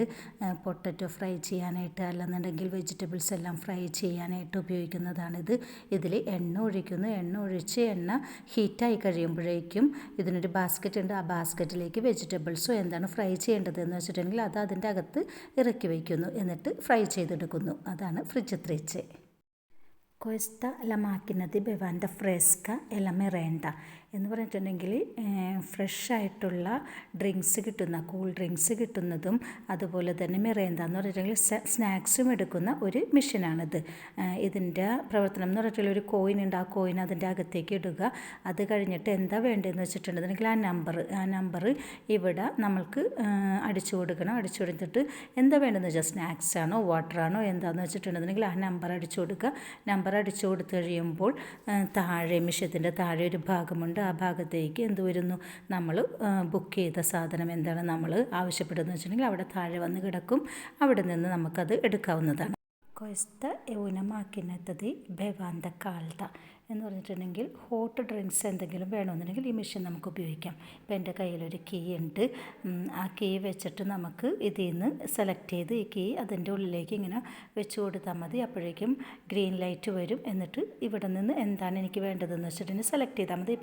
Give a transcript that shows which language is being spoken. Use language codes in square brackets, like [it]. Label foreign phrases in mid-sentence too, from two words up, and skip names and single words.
[en] potato fry [ml] ചെയ്യാനായിട്ട്, അല്ലെന്നുണ്ടെങ്കിൽ വെജിറ്റബിൾസ് എല്ലാം ഫ്രൈ ചെയ്യാനായിട്ട് ഉപയോഗിക്കുന്നതാണിത്. ഇതിൽ എണ്ണ ഒഴിക്കുന്നു. എണ്ണ ഒഴിച്ച് എണ്ണ ഹീറ്റായി കഴിയുമ്പോഴേക്കും ഇതിനൊരു ബാസ്ക്കറ്റ് ഉണ്ട്. ആ ബാസ്ക്കറ്റിലേക്ക് വെജിറ്റബിൾസോ എന്താണ് ഫ്രൈ ചെയ്യേണ്ടതെന്ന് വെച്ചിട്ടുണ്ടെങ്കിൽ അത് അതിൻ്റെ അകത്ത് ഇറക്കി വയ്ക്കുന്നു. എന്നിട്ട് ഫ്രൈ ചെയ്തെടുക്കുന്നു. അതാണ് ഫ്രിഡ്ജ് ത്രീച്ച്. [it] Questa la macchina di bevanda fresca e la merenda [ml] എന്ന് പറഞ്ഞിട്ടുണ്ടെങ്കിൽ ഫ്രഷായിട്ടുള്ള ഡ്രിങ്ക്സ് കിട്ടുന്ന, [en] cool drinks [ml] കിട്ടുന്നതും അതുപോലെ തന്നെ മെറേന്ത എന്ന് പറഞ്ഞിട്ടുണ്ടെങ്കിൽ സ്നാക്സും എടുക്കുന്ന ഒരു മെഷീനാണിത്. ഇതിൻ്റെ പ്രവർത്തനം എന്ന് പറഞ്ഞിട്ടുള്ള ഒരു കോയിൻ ഉണ്ട്. ആ കോയിൻ അതിൻ്റെ അകത്തേക്ക് ഇടുക. അത് കഴിഞ്ഞിട്ട് എന്താ വേണ്ടതെന്ന് വെച്ചിട്ടുണ്ടെങ്കിൽ ആ നമ്പർ ഇവിടെ നമ്മൾക്ക് അടിച്ചു കൊടുക്കണം. അടിച്ചു കൊടുത്തിട്ട് എന്താ വേണ്ടതെന്ന് വെച്ചാൽ സ്നാക്സ് ആണോ വാട്ടറാണോ എന്താണെന്ന് വെച്ചിട്ടുണ്ടെങ്കിൽ ആ നമ്പർ അടിച്ചു കൊടുക്കുക. നമ്പർ അടിച്ചു കൊടുത്തു കഴിയുമ്പോൾ താഴെ മെഷീൻ്റെ താഴെ ഒരു ഭാഗമുണ്ട്. ആ ഭാഗത്തേക്ക് എന്ത് വരുന്നു, നമ്മൾ ബുക്ക് ചെയ്ത സാധനം എന്താണ് നമ്മൾ ആവശ്യപ്പെടുന്നത് വെച്ചിട്ടുണ്ടെങ്കിൽ അവിടെ താഴെ വന്ന് കിടക്കും. അവിടെ നിന്ന് നമുക്കത് എടുക്കാവുന്നതാണ്. [it] Questa è una macchinetta di bevanda calda [ml] എന്ന് പറഞ്ഞിട്ടുണ്ടെങ്കിൽ [en] hot drinks [ml] എന്തെങ്കിലും വേണമെന്നുണ്ടെങ്കിൽ ഈ മെഷീൻ നമുക്ക് ഉപയോഗിക്കാം. ഇപ്പോൾ എൻ്റെ കയ്യിലൊരു കീ ഉണ്ട്. ആ കീ വെച്ചിട്ട് നമുക്ക് ഇതിൽ നിന്ന് സെലക്ട് ചെയ്ത് ഈ കീ അതിൻ്റെ ഉള്ളിലേക്ക് ഇങ്ങനെ വെച്ച് കൊടുത്താൽ മതി. അപ്പോഴേക്കും [en] green light [ml] വരും. എന്നിട്ട് ഇവിടെ നിന്ന് എന്താണ് എനിക്ക് വേണ്ടതെന്ന് വെച്ചിട്ടുണ്ടെങ്കിൽ സെലക്ട് ചെയ്താൽ മതി.